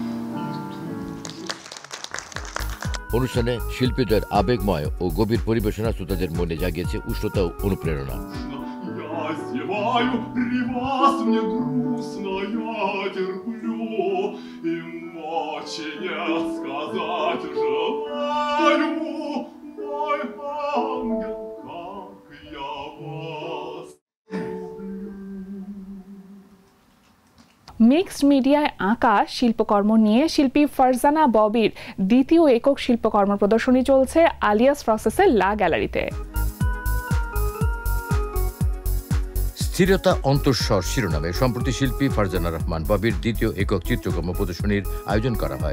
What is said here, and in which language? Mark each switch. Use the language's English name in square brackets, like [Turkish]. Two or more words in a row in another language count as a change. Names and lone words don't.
[Bangla] অনুষ্ঠানে শিল্পীদের আবেগময় ও গভীর পরিবেশনা শ্রোতাদের মনে জাগিয়েছে উষ্ণতা ও অনুপ্রেরণা। [Russian] Я зеваю, при вас мне грустно, я терплю, и ночи нет сказать желаю. Мой ангел, как я вас [English] mixed media [Bangla] আঁকা শিল্পকর্ম নিয়ে শিল্পী ফারজানা ববির দ্বিতীয় একক শিল্পকর্ম প্রদর্শনী চলছে আলিয়াস প্রসেসের লা গ্যালারিতে। স্থিরতা অন্তঃস্বর শিরোনামে সম্প্রতি শিল্পী ফারজানা রহমান ববির দ্বিতীয় একক চিত্রকর্ম প্রদর্শনীর আয়োজন করা হয়।